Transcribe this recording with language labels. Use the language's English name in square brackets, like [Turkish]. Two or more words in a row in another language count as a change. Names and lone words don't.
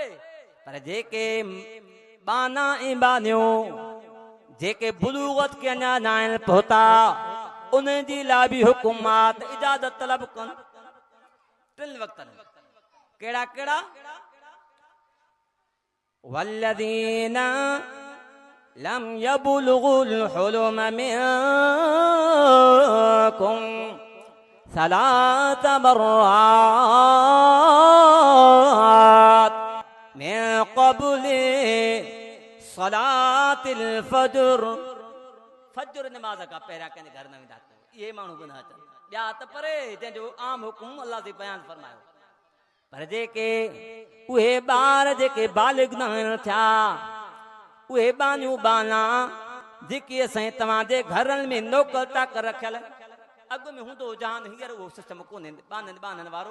[Sindhi] पर जेके बाना ऐं बानियूं जेके बुलूगत के अञा न आहिनि पहुता, उन जी लाइ बि हुकुम आहे त इजाज़त तलब कनि टिनि वक़्तनि। कहिड़ा कहिड़ा? [Arabic] والذين لم يبلغوا الحلم منكم ثلاث مرات من قبل صلاة الفجر. [Sindhi] फज्र नमाज का पहिरियां कंहिंजे घर न वेंदा, इहे माण्हू बि न अचनि। ॿिया त परे जंहिंजो आम हुकुम अल्लाह जे बयान फरमायो। पर जेके उहे ॿार जेके बालिग़ न थिया, उहे बानियूं बाना जेके असां तव्हांजे घरनि में नौकर चाकर रखियल, अॻु में हूंदो जान, हींअर उहो सिस्टम कोन्हे बाननि बाननि वारो।